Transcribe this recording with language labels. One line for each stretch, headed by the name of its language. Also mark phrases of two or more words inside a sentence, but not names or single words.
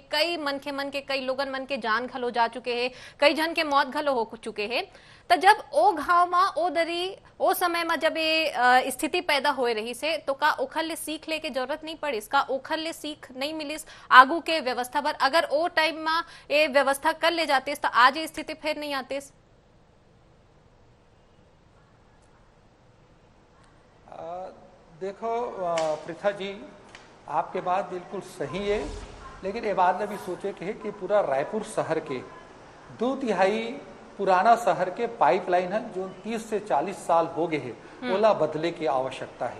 Chhattisgarhi: कई मनखे मन के, कई लोगन मन के जान घलो जा चुके हैं, कई जन के मौत घलो हो चुके हैं। तो जब ओ घाव में ओ दरी ओ समय में जब ये स्थिति पैदा हो रही से, तो का ओखर ले सीख ले के जरूरत नहीं पड़ी, का ओखर ले सीख नहीं मिलिस आगू के व्यवस्था पर? अगर ओ टाइम में ये व्यवस्था कर ले जाते तो आज ये स्थिति फिर नहीं आते। देखो पृथा जी, आपके बात बिल्कुल सही है, लेकिन ये बात भी सोचे कि पूरा रायपुर शहर के 2/3 पुराना शहर के पाइपलाइन है जो 30 से 40 साल हो गए है, ओला बदले की आवश्यकता है।